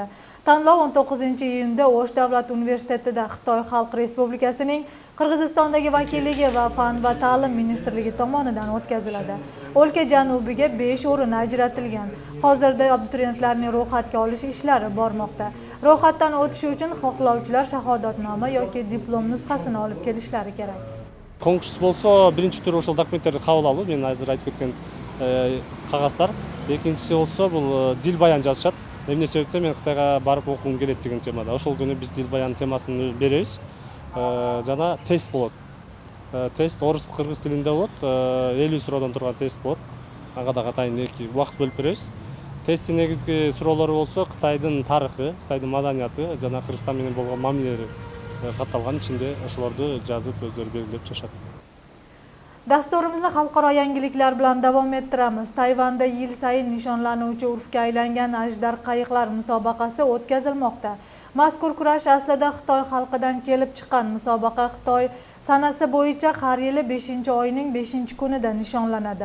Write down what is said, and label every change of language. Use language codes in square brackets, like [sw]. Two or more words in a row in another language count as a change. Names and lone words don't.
[uz] Tanlov 19-iyunda O'sh davlat universitetida Xitoy Xalq Respublikasining Qirg'izistondagi vakilligi va fan va ta'lim ministrligi tomonidan o'tkaziladi. O'lka janubiga 5 o'rin ajratilgan. Hozirda abituriyentlarning ro'yxatga olish ishlari bormoqda. Ro'yxatdan o'tish uchun xohlovchilar shahodatnoma yoki diplom nusxasini olib kelishlari kerak. [ky] Konкурс болсо, [uz] birinchi tur [ky] ошол документтерди кабыл алуу, мен азыр айтып кеткен кагаздар. Экинчиси болсо, бул дил баян жазышат. эмне себептен мен Кытайга барып окугум келет деген темада. Ошол күнү биз тил баян темасын беребиз. Жана тест болот. Тест орус, кыргыз тилинде болот. 50 суроодан турган тест болот. Ага да катайын эки убакыт бөлүп беребиз. Тесттин негизги суроолору болсо Кытайдын тарыхы, Кытайдын маданияты жана Кыргызстан менен болгон мамилелери катталган. Ичинде ошолорду жазып өздөрү белгилеп чыгышат. [uz] Dasturimizni xalqaro yangiliklar bilan davom ettiramiz. Tayvanda yil sayin nishonlanuvchi urfga aylangan ajdar qayiqlar musobaqasi o'tkazilmoqda. Mazkur kurash aslida Xitoy xalqidan kelib chiqqan musobaqa. Xitoy sanasi bo'yicha har yili 5-oyning 5-kunida nishonlanadi.